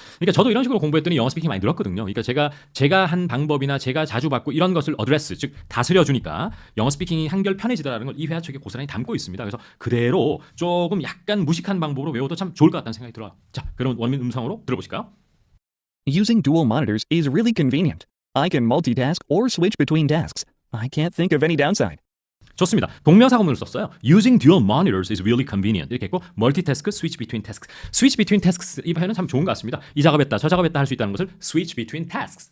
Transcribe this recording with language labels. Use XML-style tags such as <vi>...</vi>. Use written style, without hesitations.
<ko>그러니까 저도 이런 식으로 공부했더니 영어 스피킹 많이 늘었거든요. 그러니까 제가 한 방법이나 제가 자주 받고 이런 것을 어드레스 즉 다스려주니까 영어 스피킹이 한결 편해지더라는 걸 이 회화 책에 고스란히 담고 있습니다. 그래서 그대로 조금 약간 무식한 방법으로 외워도 참 좋을 것 같다는 생각이 들어요. 자, 그럼 원어민 음성으로 들어보실까요?</ko> <en>Using dual monitors is really convenient. I can multitask or switch between tasks. I can't think of any downside.</en> <ko>좋습니다. 동명사구문을 썼어요.</ko> <en>Using dual monitors is really convenient.</en> <ko>이렇게 했고</ko> <en>multitask, switch between tasks. switch between tasks</en> <ko>이 표현은 참 좋은 것 같습니다. 이 작업했다, 저 작업했다 할 수 있다는 것을 switch between tasks.</ko>